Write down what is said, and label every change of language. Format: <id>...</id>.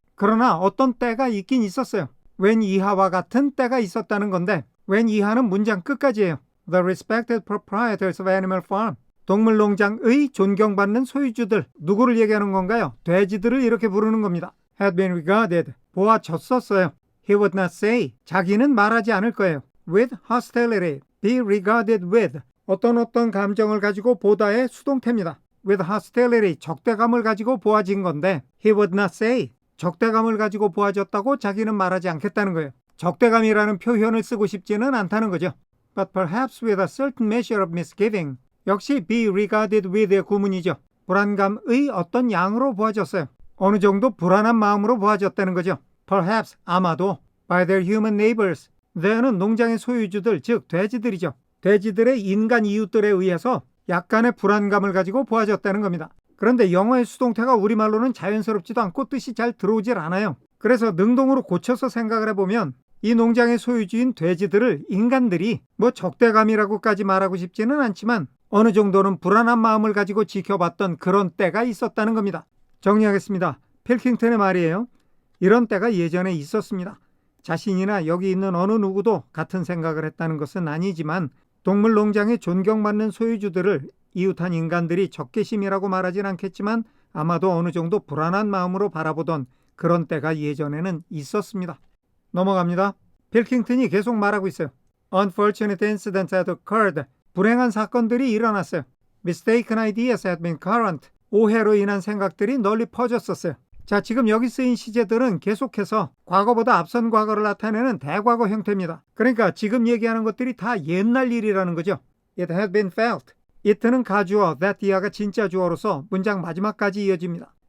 <ko>그러나 어떤 때가 있긴 있었어요. when 이하와 같은 때가 있었다는 건데 when 이하는 문장 끝까지예요.</ko> <en>The respected proprietors of Animal Farm.</en> <ko>동물농장의 존경받는 소유주들. 누구를 얘기하는 건가요? 돼지들을 이렇게 부르는 겁니다.</ko> <en>had been regarded.</en> <ko>보아졌었어요.</ko> <en>He would not say.</en> <ko>자기는 말하지 않을 거예요.</ko> <en>With hostility. Be regarded with.</en> <ko>어떤 감정을 가지고 보다의 수동태입니다.</ko> <en>With hostility.</en> <ko>적대감을 가지고 보아진 건데</ko> <en>He would not say.</en> <ko>적대감을 가지고 보아졌다고 자기는 말하지 않겠다는 거예요. 적대감이라는 표현을 쓰고 싶지는 않다는 거죠.</ko> <en>But perhaps with a certain measure of misgiving.</en> <ko>역시</ko> <en>be regarded with</en> <ko>의 구문이죠. 불안감의 어떤 양으로 보아졌어요. 어느 정도 불안한 마음으로 보아졌다는 거죠.</ko> <en>Perhaps,</en> <ko>아마도</ko> <en>by their human neighbors.</en> <ko>there는 농장의 소유주들, 즉 돼지들이죠. 돼지들의 인간 이웃들에 의해서 약간의 불안감을 가지고 보아졌다는 겁니다. 그런데 영어의 수동태가 우리말로는 자연스럽지도 않고 뜻이 잘 들어오질 않아요. 그래서 능동으로 고쳐서 생각을 해보면 이 농장의 소유주인 돼지들을 인간들이 적대감이라고까지 말하고 싶지는 않지만 어느 정도는 불안한 마음을 가지고 지켜봤던 그런 때가 있었다는 겁니다. 정리하겠습니다. 필킹턴의 말이에요. 이런 때가 예전에 있었습니다. 자신이나 여기 있는 어느 누구도 같은 생각을 했다는 것은 아니지만 동물농장에 존경받는 소유주들을 이웃한 인간들이 적개심이라고 말하진 않겠지만 아마도 어느 정도 불안한 마음으로 바라보던 그런 때가 예전에는 있었습니다. 넘어갑니다. 필킹턴이 계속 말하고 있어요.</ko> <en>Unfortunate incidents had occurred.</en> <ko>불행한 사건들이 일어났어요.</ko> <en>Mistaken ideas had been current.</en> <ko>오해로 인한 생각들이 널리 퍼졌었어요. 자, 지금 여기 쓰인 시제들은 계속해서 과거보다 앞선 과거를 나타내는 대과거 형태입니다. 그러니까 지금 얘기하는 것들이 다 옛날 일이라는 거죠.</ko> <en>It had been felt.</en> <ko>it는 가주어, that 이하가 진짜 주어로서 문장 마지막까지 이어집니다.</ko>